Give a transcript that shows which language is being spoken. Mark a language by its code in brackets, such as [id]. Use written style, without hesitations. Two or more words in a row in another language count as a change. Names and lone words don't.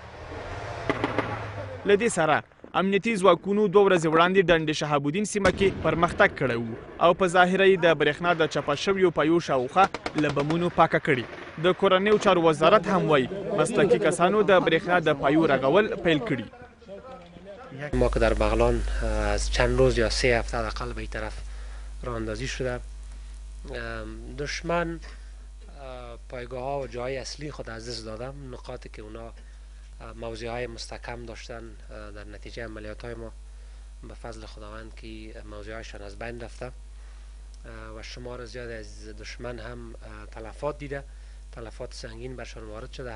[ps] له دې سره امنیتي ځواکونو 2 ورځې وړاندې ډنډ شهاب الدین سیمه کې پرمختګ کړی و او په ظاهره یې د برېښنا د چپه شویو پایو شاوخوا له بمونو پاکه کړي. د کورنیو چارو وزارت هم وایي مسلکي کسانو د برېښنا د پایو رغول پیل کړي. [fa] ما که در بغلان از چند روز یا 3 هفته حداقل به این طرف راه اندازی شده، دشمن پایگاه ها و جای اصلی خود از دست دادم. نقاطی که اونا موضع های مستحکم داشتن در نتیجه عملیات های ما به فضل خداوند که موضع هایشان از بین رفته و شمار زیاد از دشمن هم تلفات دیده، تلفات سنگین برشان وارد شده.